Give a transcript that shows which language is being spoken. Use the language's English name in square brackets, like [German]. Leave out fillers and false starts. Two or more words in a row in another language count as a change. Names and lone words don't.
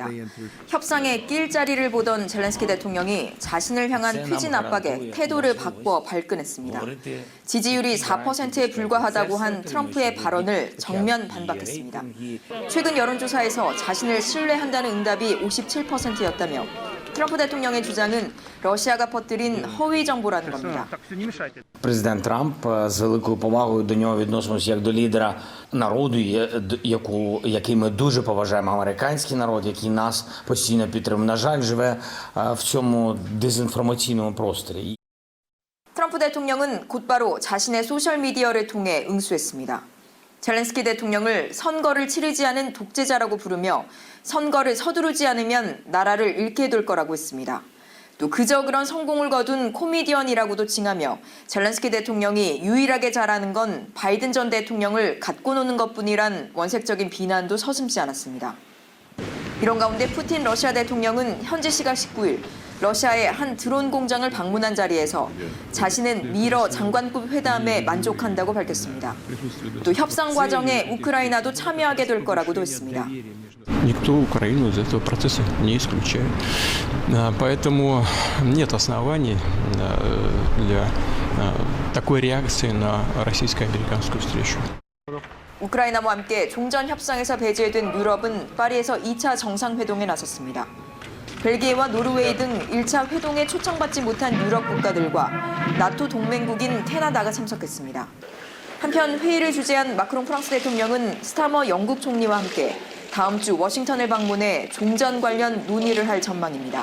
[Korean] 협상에 낄 자리를 보던 젤렌스키 대통령이 자신을 향한 퇴진 압박에 태도를 바꿔 발끈했습니다. 지지율이 4%에 불과하다고 한 트럼프의 발언을 정면 반박했습니다. 최근 여론조사에서 자신을 신뢰한다는 응답이 57%였다며 트럼프 대통령의 주장은 러시아가 퍼뜨린 허위 정보라는 겁니다. [Ukrainian] Президент Трамп з великою повагою до нього відносимося як до лідера народу, який ми дуже поважаємо, американський народ, який нас постійно підтримує. На жаль, живе в цьому дезінформаційному просторі. [Korean] 트럼프 대통령은 곧바로 자신의 소셜미디어를 통해 응수했습니다. 젤렌스키 대통령을 선거를 치르지 않은 독재자라고 부르며 선거를 서두르지 않으면 나라를 잃게 될 거라고 했습니다. 또 그저 그런 성공을 거둔 코미디언이라고도 칭하며 젤렌스키 대통령이 유일하게 잘하는 건 바이든 전 대통령을 갖고 노는 것뿐이란 원색적인 비난도 서슴지 않았습니다. 이런 가운데 푸틴 러시아 대통령은 현지 시각 19일 러시아의 한 드론 공장을 방문한 자리에서 자신은 미러 장관급 회담에 만족한다고 밝혔습니다. 또 협상 과정에 우크라이나도 참여하게 될 거라고도 했습니다. [Russian] Никто Украину из этого процесса не исключает. Поэтому нет оснований для такой реакции на российско-американскую встречу. [Korean] 우크라이나와 함께 종전 협상에서 배제된 유럽은 파리에서 2차 정상회동에 나섰습니다. 벨기에와 노르웨이 등 1차 회동에 초청받지 못한 유럽 국가들과 나토 동맹국인 캐나다가 참석했습니다. 한편 회의를 주재한 마크롱 프랑스 대통령은 스타머 영국 총리와 함께 다음 주 워싱턴을 방문해 종전 관련 논의를 할 전망입니다.